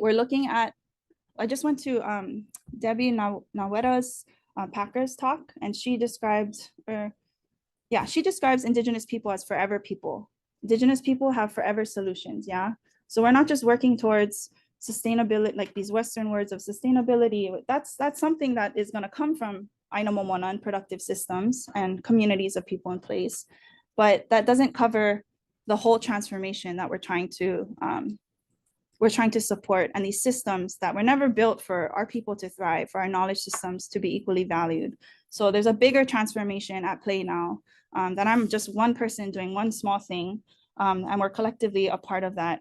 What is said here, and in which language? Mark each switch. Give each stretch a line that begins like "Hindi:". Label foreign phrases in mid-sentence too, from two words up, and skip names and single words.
English: We're looking at, I just went to Debbie Naweta's Packer's talk, and she describes Indigenous people as forever people. Indigenous people have forever solutions, yeah? So we're not just working towards sustainability, like these Western words of sustainability. That's something that is gonna come from
Hawaiian: ʻāina Momona
English: and productive systems and communities of people in place. But that doesn't cover the whole transformation that we're trying to support, and these systems that were never built for our people to thrive, for our knowledge systems to be equally valued. So there's a bigger transformation at play now that I'm just one person doing one small thing, and we're collectively a part of that.